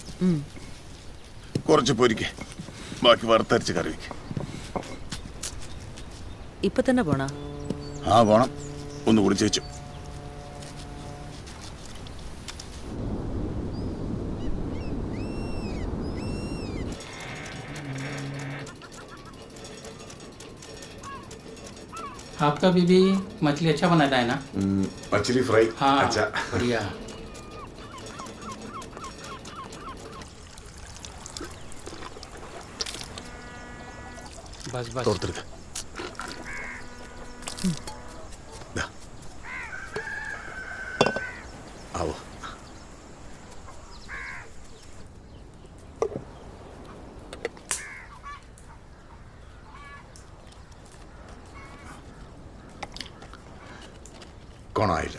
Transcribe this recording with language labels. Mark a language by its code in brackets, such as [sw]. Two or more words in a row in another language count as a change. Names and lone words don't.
[ml] കുറച്ച് പൊരിക്കേ, ബാക്കി വറുത്തരച്ച് കറി വയ്ക്ക്. ഇപ്പൊ തന്നെ പോണ? ആ പോണം, ഒന്ന് കുടിച്ച് വെച്ചു. [hi] आपका बीबी मछली अच्छा बनाता है ना? मछली ഫ്രൈ. हाँ अच्छा, बढ़िया. बस बस. [ml] തോർത്തെടുക്ക. ആവോ. കോണായില്ല.